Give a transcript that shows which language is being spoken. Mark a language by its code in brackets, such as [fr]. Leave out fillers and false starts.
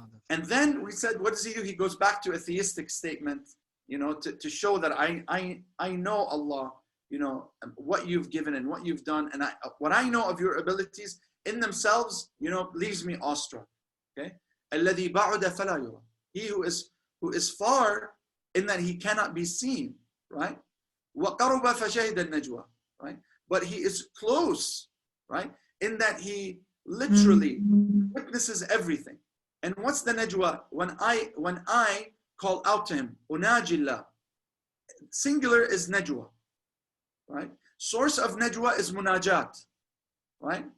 [en] And then we said, what does he do? He goes back to a theistic statement, you know, to show that I know Allah, you know, what you've given and what you've done, and what I know of your abilities in themselves, you know, leaves me awestruck. Okay, [ar] الذي بعد فلا يرى. [en] He who is far in that he cannot be seen, right? [ar] وقرب فشهد النجوى, [en] right? But he is close, right? In that he literally witnesses everything. And what's the najwa? When I call out to him, unajillah. Singular is najwa, right? Source of najwa is munajat, right?